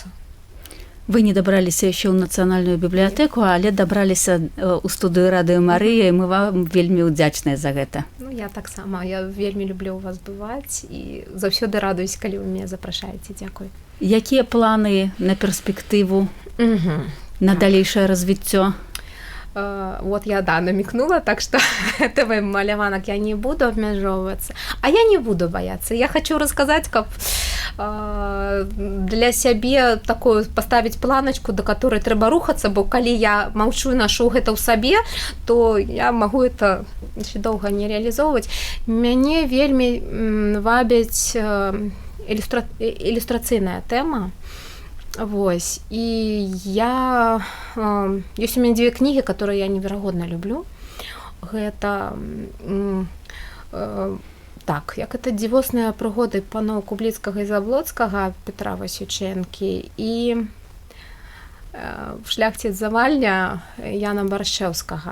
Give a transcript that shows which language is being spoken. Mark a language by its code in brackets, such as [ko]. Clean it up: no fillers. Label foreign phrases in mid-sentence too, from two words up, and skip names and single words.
[be] Вы не дабраліся яшчэ ў Нацыянальную бібліятэку, але дабраліся ў студыю Радыё Марыя, і мы вам вельмі ўдзячныя за гэта. Ну, я таксама, я вельмі люблю у вас бываць, і заўсёды радуюсь, калі вы мяне запрашаеце. Дзякуй. Якія планы на перспектыву, на далейшае развіццё? [ru] Вот я, да, намекнула, так что этого маляванок я не буду обмежевываться. А я не буду бояться. Я хочу рассказать, как для сябе такую поставить планочку, до которой [be] трэба рухацца, бо калі я маўчу, нашу гэта ў сабе, [ru] то я могу это еще долго не реализовывать. [be] Мяне вельмі вабяць ілюстрацыйная тэма. Вось, і я... Ёсць у мяне 2 кнігі, [ru] которые я [be] неверагодна люблю. Гэта... Так, як это дзівосныя прыгоды паноў Кубліцкага і Заблоцкага, Петра Васючэнкі, і Шляхціц Завальня Яна Баршчэўскага.